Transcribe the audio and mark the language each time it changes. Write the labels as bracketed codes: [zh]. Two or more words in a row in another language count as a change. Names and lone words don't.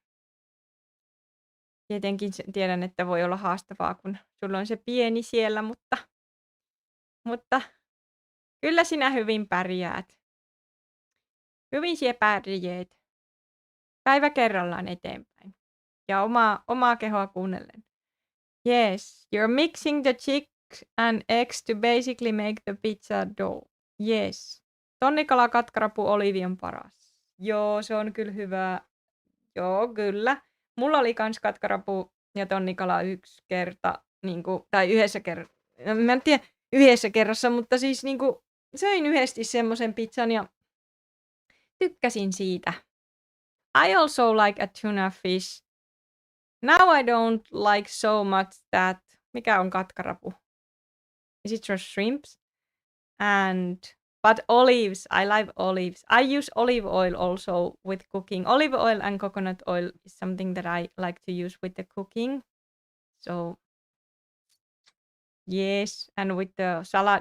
[fi] Tietenkin tiedän, että voi olla haastavaa, kun sulla on se pieni siellä, mutta kyllä sinä hyvin pärjäät. Hyvin sinä pärjäät. Päivä kerrallaan eteenpäin. Ja omaa kehoa kuunnellen. [en] Yes, you're mixing the chicks and eggs to basically make the pizza dough. Yes. [fi] Tonnikala, katkarapu, oliivi on paras. Joo, se on kyllä hyvä. Joo, kyllä. Mulla oli kans katkarapu ja tonnikala yksi kerta, tai yhdessä kerrassa. Mä en tiedä yhdessä kerrassa, mutta siis söin yhdesti semmoisen pizzan ja tykkäsin siitä. [en] I also like a tuna fish. Now I don't like so much that. [fi] Mikä on katkarapu? [en] Is it just shrimps? But olives, I like olives. I use olive oil also with cooking. Olive oil and coconut oil is something that I like to use with the cooking. So yes, and with the salad.